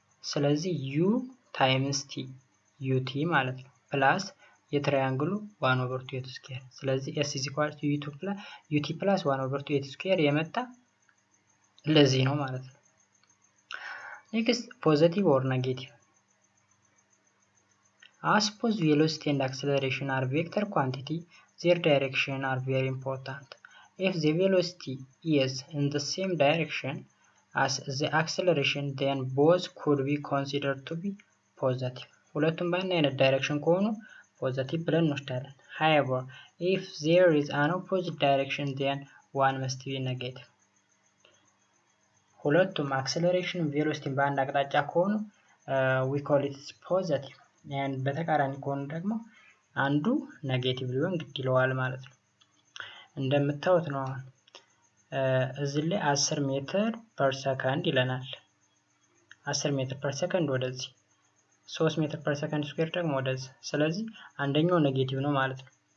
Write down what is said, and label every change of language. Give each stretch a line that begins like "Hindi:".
Amharic: ስለዚህ ዩ ታይምስ ቲ ዩቲ ማለት ነው። ፕላስ የትራያንግሉ 1/2 ኤት ስኩዌር። ስለዚህ s ዩቲ ፕላስ 1/2 ኤት ስኩዌር የመጣ ለዚህ ነው ማለት ነው። ኔክስት ፖዚቲቭ ኦር ኔጌቲቭ።
English: As suppose velocity and acceleration are vector quantity, their direction are very important. If the velocity is in the same direction as the acceleration, then both could be considered to be positive.
Amharic: ሁለቱም በአንድ አይነት ዳይሬክሽን ከሆኑ ፖዚቲቭ ብለን እንወስዳለን።
English: However, if there is an opposite direction, then one must be negative.
Amharic: ሁለቱም አክሰለሬሽን ቬሎሲቲን በአንድ አቅጣጫ ከሆኑ
English: we call it positive.
Amharic: and በተቃራኒ ከሆኑ ደግሞ አንዱ ኔጌቲቭ ሊሆን ግድ ይለዋል ማለት ነው። እንደምታዩት ነው አሁን እዚህ ላይ 10 ሜትር ፐር ሰከንድ ይለናል። 10 ሜትር ፐር ሰከንድ ወደዚህ፣ 3 ሜትር ፐር ሰከንድ ስኩዌር ደግሞ ወደዚህ። ስለዚህ አንደኛው ኔጌቲቭ ነው ማለት ነው።